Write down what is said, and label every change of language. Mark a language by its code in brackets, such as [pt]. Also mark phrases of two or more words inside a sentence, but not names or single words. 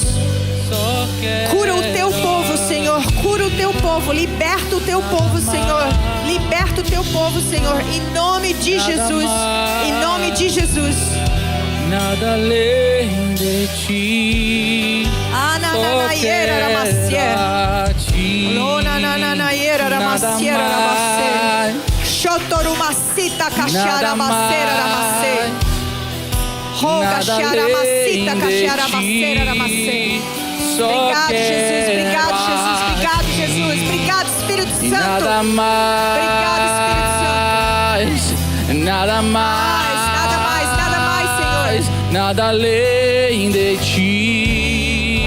[pt] Cura o Teu povo, Senhor. Cura o Teu povo. Liberta o Teu povo, Senhor. Liberta o Teu povo, Senhor. Em nome de Jesus. Em nome de Jesus. Nada além de Ti. Anananaieira ramaciera. Lonananaieira ramaciera ramaciera. Shotorumacita cachara ramaciera ramaciera. Roga chara macita cachara ramaciera ramaciera. Obrigado, Jesus. Obrigado, Jesus. Obrigado, Jesus. Obrigado, Espírito Santo. Nada mais. Obrigado, Espírito Santo. Nada mais. Nada mais, nada mais, Senhor. Nada além de Ti.